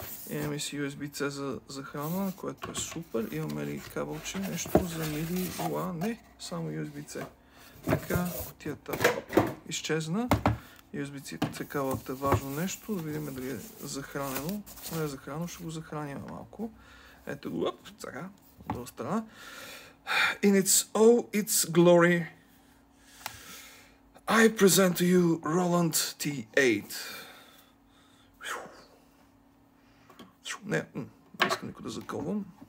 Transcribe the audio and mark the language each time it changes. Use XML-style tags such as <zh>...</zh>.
<bg>Имаме си USB-C за захрана, което е супер. Имаме ли кабелче, нещо за MIDI? Не, само USB-C. Така, кутията изчезна. USB-C кабелът е важно нещо. Да видим дали е захранено. Ако не е захранено, ще го захраним малко. Ето го, сега, от друга страна.</bg> <en>In its glory, I present to you Roland T8.</en> <bg>Не искам никой да закълвам.</bg>